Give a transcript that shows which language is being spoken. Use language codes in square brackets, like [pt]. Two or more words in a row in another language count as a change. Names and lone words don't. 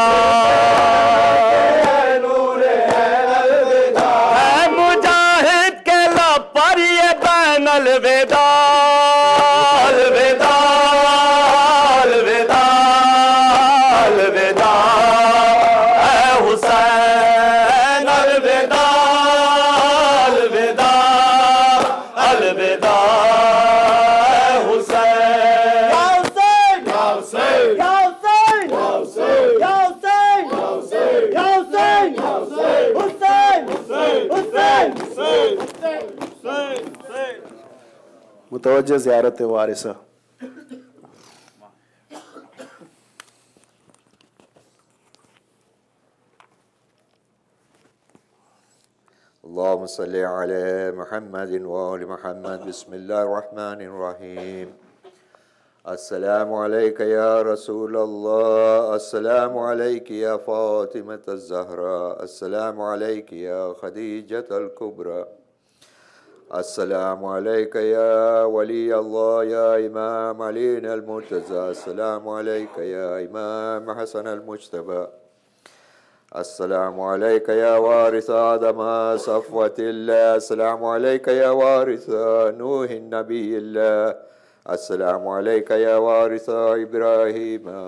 [ur] ہے مجاہد کے لب پر یہ بین الوداع الوداع الوداع الوداع ہے حسین الوداع الوداع الوداع ہے حسین متوجہ زیارت وارثہ. [ar] اللهم صل على محمد وآل محمد. بسم الله الرحمن الرحيم. السلام عليك يا رسول الله، السلام عليك يا فاطمة الزهراء, السلام عليك يا خديجة الكبرى, السلام عليك يا ولي الله يا إمام علي المرتضى, السلام عليك يا إمام حسن المجتبى، السلام عليك يا وارث آدم صفوة الله، السلام عليك يا وارث نوح نبي الله, السلام عليك يا وارث إبراهيم